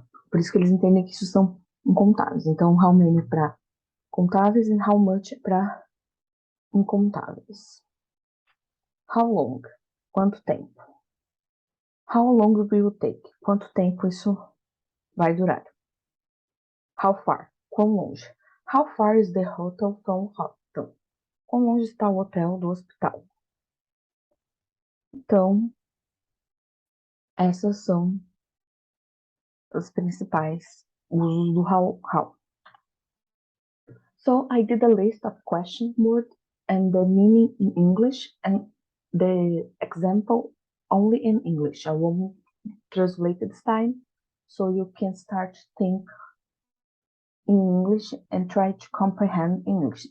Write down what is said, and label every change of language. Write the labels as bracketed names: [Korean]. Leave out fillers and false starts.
[Portuguese] Por isso que eles entendem que isso são incontáveis. Então, how many para contáveis e how much para incontáveis. [English] How long? [Portuguese] Quanto tempo? [English] How long will you take? [Portuguese] Quanto tempo isso vai durar? [English] How far? [Portuguese] Quão longe? [English] How far is the hotel from hospital? [Portuguese] Quão longe está o hotel do hospital? Então, essas são os principais usos do how. [English] So I did a list of question words and the meaning in English and the example only in English. I won't translate this time, so you can start to think in English and try to comprehend English.